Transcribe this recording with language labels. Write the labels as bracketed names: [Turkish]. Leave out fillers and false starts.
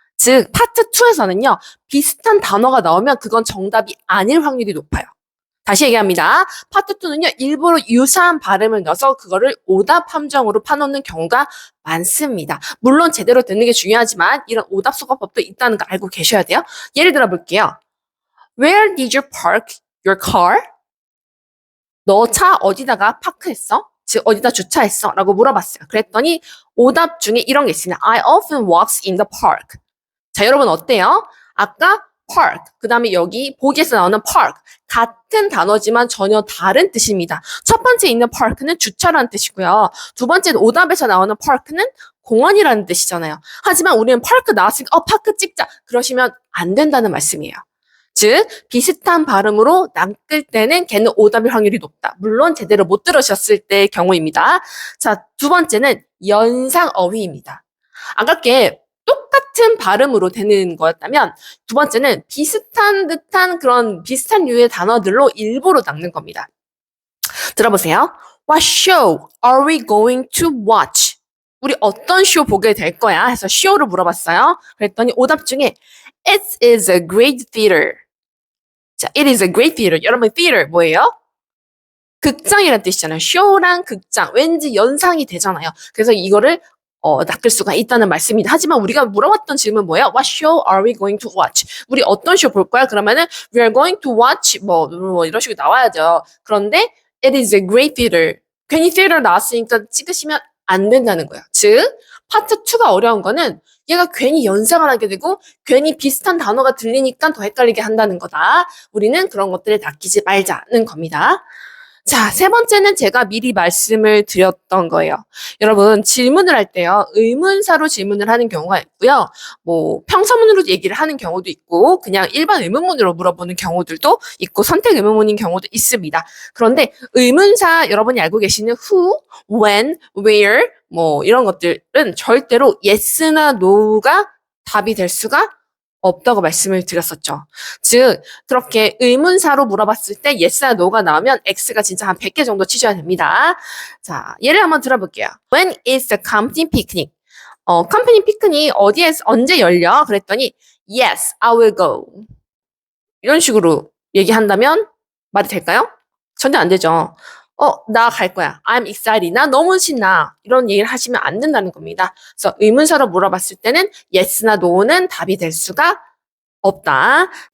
[Korean] 즉, 파트 2에서는요, 비슷한 단어가 나오면 그건 정답이 아닐 확률이 높아요. 다시 얘기합니다. 파트 2는요, 일부러 유사한 발음을 넣어서 그거를 오답 함정으로 파놓는 경우가 많습니다. 물론 제대로 듣는 게 중요하지만 이런 오답 수거법도 있다는 거 알고 계셔야 돼요. 예를 들어 볼게요. [English] Where did you park your car? [Korean] 너 차 어디다가 파크했어? 즉 어디다 주차했어? 라고 물어봤어요. 그랬더니 오답 중에 이런 게 있습니다. [English] I often walk in the park. [Korean] 자, 여러분 어때요? 아까 park, 그 다음에 여기 보기에서 나오는 park. 같은 단어지만 전혀 다른 뜻입니다. 첫 번째 있는 park는 주차라는 뜻이고요. 두 번째 오답에서 나오는 park는 공원이라는 뜻이잖아요. 하지만 우리는 park 나왔으니까 파크 찍자. 그러시면 안 된다는 말씀이에요. 즉 비슷한 발음으로 낚을 때는 걔는 오답일 확률이 높다. 물론 제대로 못 들으셨을 때의 경우입니다. 자, 두 번째는 연상어휘입니다. 아깝게 똑같은 발음으로 되는 거였다면 두 번째는 비슷한 듯한 그런 비슷한 류의 단어들로 일부러 낚는 겁니다. 들어보세요. [English] What show are we going to watch? [Korean] 우리 어떤 쇼 보게 될 거야? 해서 쇼를 물어봤어요. 그랬더니 오답 중에 [English] It is a great theater. 자, it is a great theater. [Korean] 여러분, theater 뭐예요? 극장이라는 뜻이잖아요. 쇼랑 극장. 왠지 연상이 되잖아요. 그래서 이거를 낚을 수가 있다는 말씀입니다. 하지만 우리가 물어봤던 질문 뭐예요? [English] What show are we going to watch? [Korean] 우리 어떤 쇼 볼 거야? 그러면은 [English] we are going to watch [Korean] 뭐 이런 식으로 나와야죠. 그런데 [English] it is a great theater. [Korean] 괜히 theater 나왔으니까 찍으시면 안 된다는 거예요. 즉, 파트 2가 어려운 거는 얘가 괜히 연상을 하게 되고 괜히 비슷한 단어가 들리니까 더 헷갈리게 한다는 거다. 우리는 그런 것들에 낚이지 말자는 겁니다. 자, 세 번째는 제가 미리 말씀을 드렸던 거예요. 여러분, 질문을 할 때요, 의문사로 질문을 하는 경우가 있고요. 뭐, 평서문으로 얘기를 하는 경우도 있고, 그냥 일반 의문문으로 물어보는 경우들도 있고, 선택 의문문인 경우도 있습니다. 그런데 의문사 여러분이 알고 계시는 who, when, where, 뭐, 이런 것들은 절대로 yes나 no가 답이 될 수가 없다고 말씀을 드렸었죠. 즉, 그렇게 의문사로 물어봤을 때 yes나 no가 나오면 x가 진짜 한 100개 정도 치셔야 됩니다. 자, 예를 한번 들어볼게요. [English] When is the company picnic? [Korean] 컴퍼니 피크닉 어디에서 언제 열려? [English] 그랬더니 yes, I will go. [Korean] 이런 식으로 얘기한다면 말이 될까요? 전혀 안 되죠. 나 갈 거야. [English] I'm excited. [Korean] 나 너무 신나. 이런 얘기를 하시면 안 된다는 겁니다. 그래서 의문사로 물어봤을 때는 yes나 no는 답이 될 수가 없다.